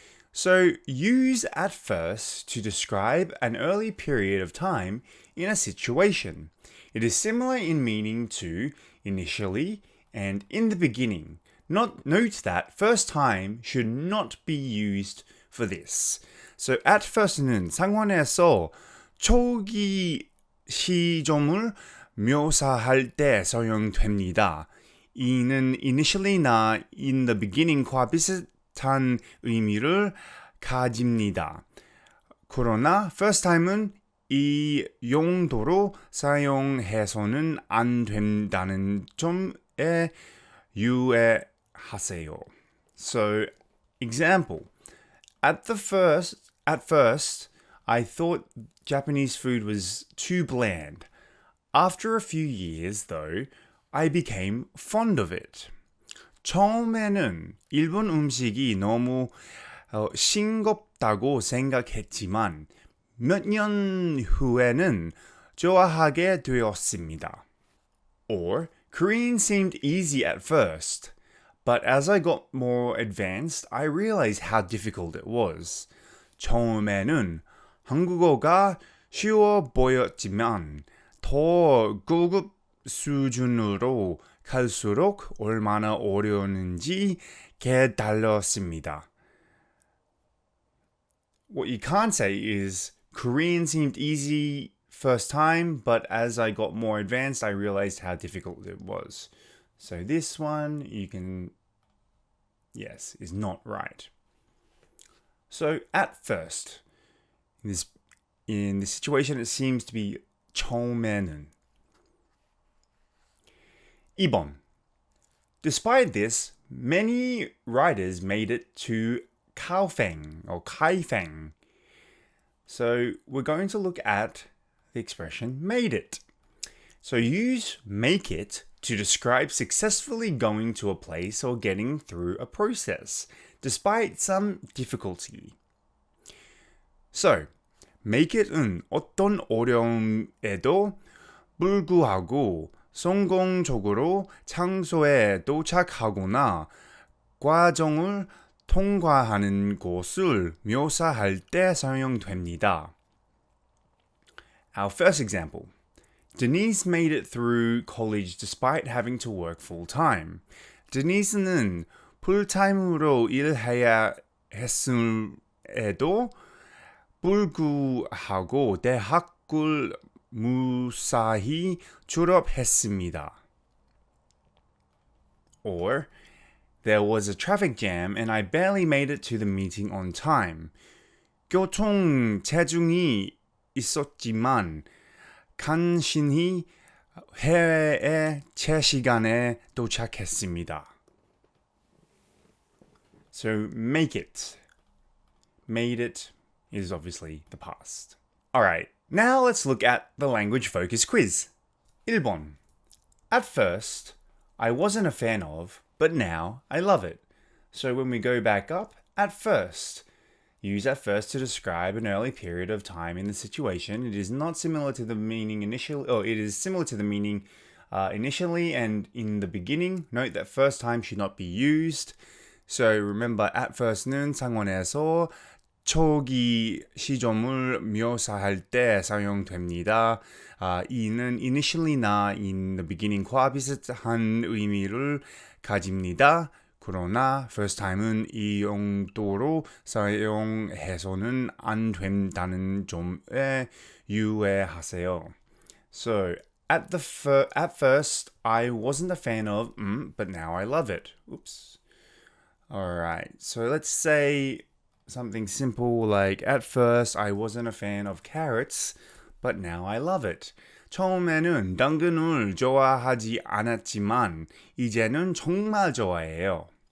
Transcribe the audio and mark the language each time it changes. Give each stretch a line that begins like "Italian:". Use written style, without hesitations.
English: So use at first to describe an early period of time in a situation. It is similar in meaning to initially and in the beginning. Note that first time should not be used for this.
Korean: So at first는 상황에서 초기 시점을 묘사할 때 사용됩니다. 이는 initially나 in the beginning과 비슷한 의미를 가집니다. 그러나 first time은 이 용도로 사용해서는 안 된다는 점에 유의하세요.
English: So, example. At first, I thought Japanese food was too bland. After a few years, though, I became fond of it.
Korean: 처음에는 일본 음식이 너무 싱겁다고 생각했지만 몇 년 후에는 좋아하게 되었습니다.
English: Or, Korean seemed easy at first, but as I got more advanced, I realized how difficult it was.
Korean: 처음에는 한국어가 쉬워 보였지만 더 고급 수준으로 갈수록 얼마나 어려웠는지 깨달았습니다.
English: What you can't say is Korean seemed easy first time, but as I got more advanced, I realized how difficult it was. So this one, is not right. So at first, in this situation, it seems to be
Korean: 처음에는. 2번.
English: Despite this, many riders made it to Kaifeng or Kaifeng. So we're going to look at the expression made it. So use make it to describe successfully going to a place or getting through a process, despite some difficulty.
Korean: So, make it은 어떤 어려움에도 불구하고 성공적으로 장소에 도착하거나 과정을 통과하는 것을 묘사할 때 사용됩니다.
English: Our first example. Denise made it through college despite having to work full-time.
Korean: Denise는 풀타임으로 일해야 했음에도 불구하고 대학을 무사히 졸업했습니다.
English: Or, there was a traffic jam and I barely made it to the meeting on time.
Korean: 교통 체증이 있었지만 간신히 회의에 제 시간에 도착했습니다.
English: So, make it. Made it is obviously the past. Alright, now let's look at the language focus quiz.
Korean: 1번.
English: At first, I wasn't a fan of, but now I love it. So when we go back up, at first. Use at first to describe an early period of time in the situation. It is not similar to the meaning initially, or it is similar to the meaning initially and in the beginning. Note that first time should not be used.
Korean: So remember, at first는 상황에서 초기 시점을 묘사할 때 사용됩니다. 이는 initially나 in the beginning과 비슷한 의미를 가집니다. 그러나 first time은 이 용도로 사용해서는 안 된다는 점에 유의하세요.
English: So, at first, I wasn't a fan of, but now I love it. Oops. Alright, so let's say something simple like, at first, I wasn't a fan of carrots, but now I love it.
Korean: 처음에는 당근을 좋아하지 않았지만 이제는 정말 좋아해요.